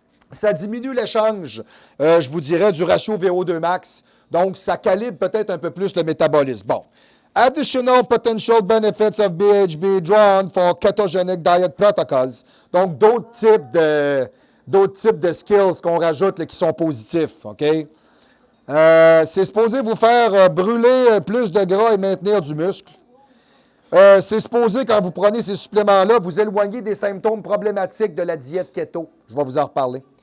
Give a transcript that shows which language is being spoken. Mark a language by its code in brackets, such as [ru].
[fr] Ça diminue l'échange, je vous dirais, du ratio VO2 max. Donc, ça calibre peut-être un peu plus le métabolisme. Bon. [en] Additional potential benefits of BHB drawn for ketogenic diet protocols. [fr] Donc, d'autres types de skills qu'on rajoute là, qui sont positifs. OK? C'est supposé vous faire brûler plus de gras et maintenir du muscle. C'est supposé, quand vous prenez ces suppléments-là, vous éloigner des symptômes problématiques de la diète keto. Je vais vous en reparler.